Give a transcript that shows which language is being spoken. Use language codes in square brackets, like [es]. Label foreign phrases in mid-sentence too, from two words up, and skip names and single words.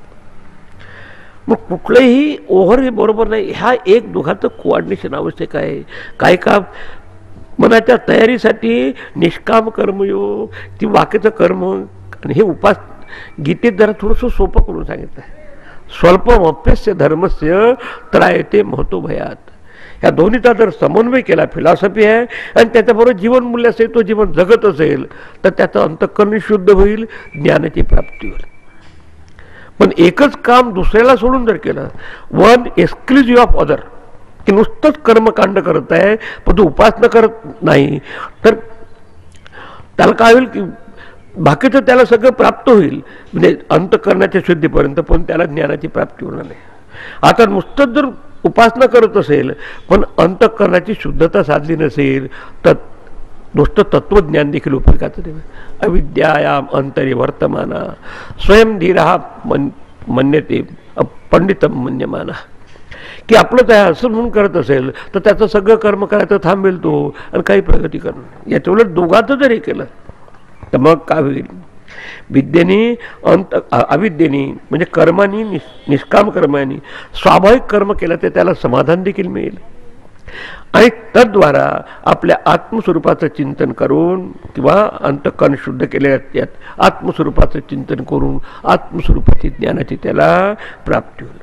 [mr] मग कुठलंही ओव्हर हे बरोबर नाही, ह्या एक दोघांचं कोऑर्डिनेशन आवश्यक आहे. काही काम मनाच्या तयारीसाठी निष्काम कर्मयोग ती बाकीचं कर्म आणि हे उपास गीतेत जरा थोडंसं सोपं करून सांगितलं आहे. [sa] स्वल्पमप्यस्य धर्मस्य त्रायते महतो भयात. [mr] ह्या दोन्हीचा जर समन्वय केला, फिलॉसॉफी आहे आणि त्याच्याबरोबर जीवनमूल्य असेल, तो जीवन जगत असेल तर त्याचं अंतःकरण शुद्ध होईल, ज्ञानाची प्राप्ती होईल. पण एकच काम दुसऱ्याला सोडून जर केलं, [en] one exclusive of other, [mr] की नुसतंच कर्मकांड करत आहे पण तो उपासना करत नाही, तर त्याला काय होईल की बाकीचं त्याला सगळं प्राप्त होईल म्हणजे अंतःकरणाच्या शुद्धीपर्यंत, पण त्याला ज्ञानाची प्राप्ती होणार नाही. आता नुसतंच जर उपासना करत असेल पण अंतःकरणाची शुद्धता साधली नसेल तर नुसतं तत्वज्ञान देखील उपयोगाचं नाही. [sa] अविद्यायाम अंतरी वर्तमाना स्वयं धीरा मन्यते पंडितम मन्यमाना, [mr] की आपलं त्या असं म्हणून करत असेल तर त्याचं सगळं कर्म करायचं थांबेल तो आणि काही प्रगती करणार. याच्या उलट दोघांचं जरी केलं तर मग काय होईल, विद्येने अविद्येने म्हणजे कर्मानी निष्काम कर्माने स्वाभाविक कर्म केलं तर त्याला समाधान देखील मिळेल आणि तद्वारा आपल्या आत्मस्वरूपाचं चिंतन करून किंवा अंतःकरण शुद्ध केलेल्या आत्मस्वरूपाचं चिंतन करून आत्मस्वरूपाची ज्ञानाची त्याला प्राप्ती होईल.